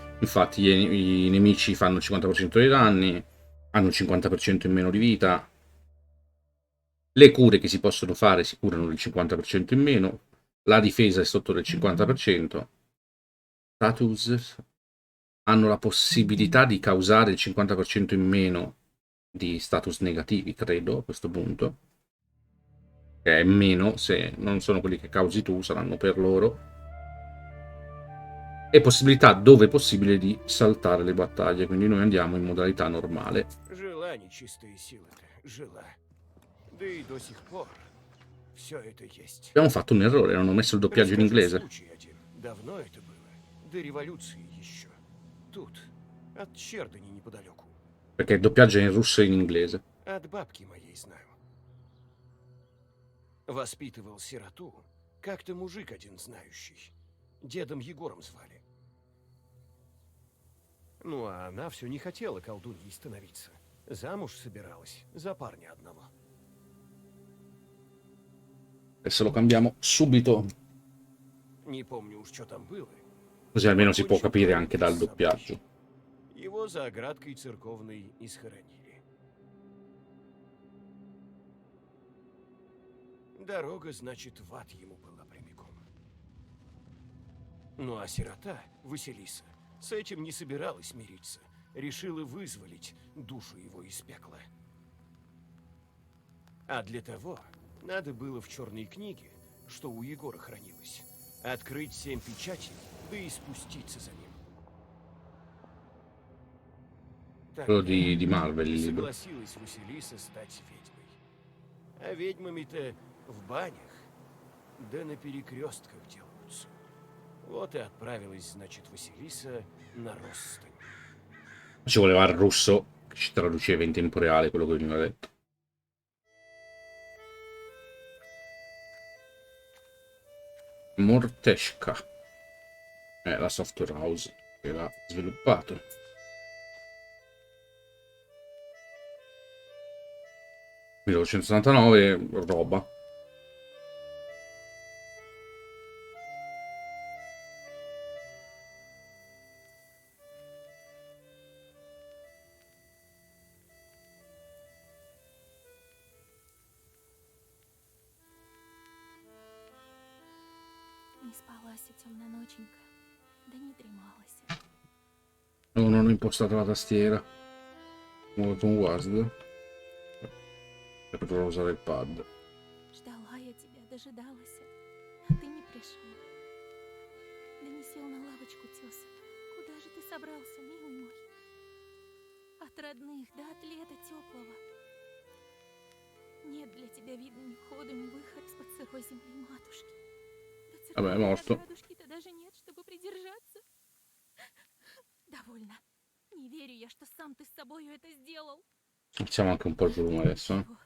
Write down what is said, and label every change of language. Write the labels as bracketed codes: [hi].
[it] Infatti i nemici fanno il 50% dei danni, hanno il 50% in meno di vita, le cure che si possono fare si curano del 50% in meno, la difesa è sotto del 50%, status hanno la possibilità di causare il 50% in meno di status negativi, credo, a questo punto, che è meno, se non sono quelli che causi tu, saranno per loro, e possibilità, dove possibile, di saltare le battaglie, quindi noi andiamo in modalità normale. [ru] Жила нечистая сила-то, жила. Да и до сих пор все это есть. [it] Abbiamo fatto un errore, non ho messo il doppiaggio in [ru] Расскажу [it] inglese, [ru] случай один. Давно это было. До революции еще. Тут, от Чердани неподалеку. perché il doppiaggio è in russo e in inglese. От бабки моей знаю. Воспитывал сироту как-то мужик один знающий. Дедом Егором звали. Ну, а она все не хотела колдуньей становиться. Замуж собиралась за парня одного. [it] Adesso lo cambiamo subito, [ru] Не помню уж, что там было. [it] così almeno si può capire anche dal doppiaggio. [ru] Его за оградкой церковной и схоронили. Дорога, значит, в ад ему была прямиком. Ну а сирота, Василиса, с этим не собиралась мириться. Решила вызволить душу его из пекла. А для того надо было в черной книге, что у Егора хранилось, открыть 7 печатей, да и спуститься за ним. [it] Quello di Marvel, il libro. [ru] Согласилась Василиса стать ведьмой. А ведьмами-то в банях, да на перекрестках делаются. Вот и отправилась, значит, Василиса на Росстань. [it] Ci voleva il russo che ci traduceva in tempo reale quello che veniva detto. Morteshka è la software house che l'ha sviluppato. (1979) roba. [ru] Не спалась, темная ноченька, да не дремалась. [it] Non ho impostato la tastiera. Muovo con WASD per poter usare il pad. [ru] Ждала я тебя, дожидалась, а ты не пришел. Да не сел на лавочку теса. Куда же ты собрался, милый мой? От родных, да от лета теплого. Нет для тебя видно ни входа, ни выхода из-под сырой земли матушки. Да [it] Vabbè, è morto. [ru] радужки-то даже нет, чтобы придержаться. Довольно. Не верю я, что сам ты с собою это сделал. [it] Facciamo anche un po' il volume adesso.